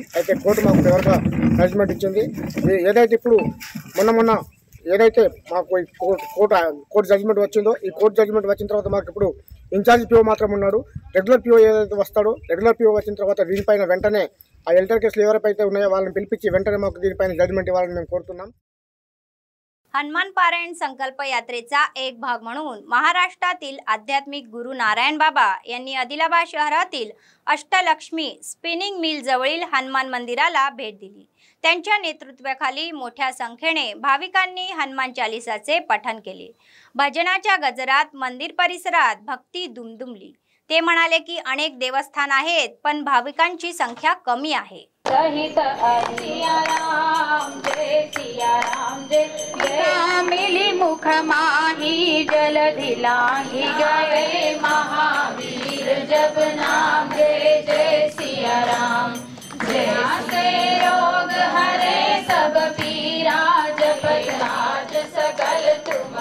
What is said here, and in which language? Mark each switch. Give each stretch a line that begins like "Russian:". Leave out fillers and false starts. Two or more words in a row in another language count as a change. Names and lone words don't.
Telugu: అయితే కోర్టు మాకు ఫేవర్గా జడ్జిమెంట్ ఇచ్చింది. ఏదైతే ఇప్పుడు మొన్న ఏదైతే మాకు కోర్టు జడ్జిమెంట్ వచ్చిందో, ఈ కోర్టు జడ్జిమెంట్ వచ్చిన తర్వాత మాకు ఇప్పుడు ఇన్ఛార్జ్ పిఓ మాత్రం ఉన్నాడు. రెగ్యులర్ పిఓ ఏదైతే వస్తాడో, రెగ్యులర్ పిఓ వచ్చిన తర్వాత దీనిపైన వెంటనే ఆ ఎల్టర్ కేసులు ఎవరైతే ఉన్నాయో వాళ్ళని పిలిపించి వెంటనే మాకు దీనిపైన జడ్జిమెంట్ ఇవ్వాలని మేము కోరుతున్నాం.
Marathi: हनुमान पारायण संकल्प यात्रेचा एक भाग म्हणून महाराष्ट्रातील आध्यात्मिक गुरु नारायण बाबा यांनी आदिलाबाद शहरातील अष्टलक्ष्मी स्पिनिंग मिल जवळील हनुमान मंदिराला भेट दिली। त्यांच्या नेतृत्वाखाली मोठ्या संख्येने भाविकांनी हनुमान चालीसाचे पठण केले। भजनाच्या गजरात मंदिर परिसरात भक्ती दुमदुमली। ते म्हणाले की अनेक देवस्थान आहेत पण भाविकांची संख्या कमी आहे।
Hindi: सहित सिया राम जय सिया राम जय जय मिली मुख माही जलधि लांघी गए महावीर जब नाम जय जय सिया राम जय से रोग हरे सब पीरा जपत राज सकल तुम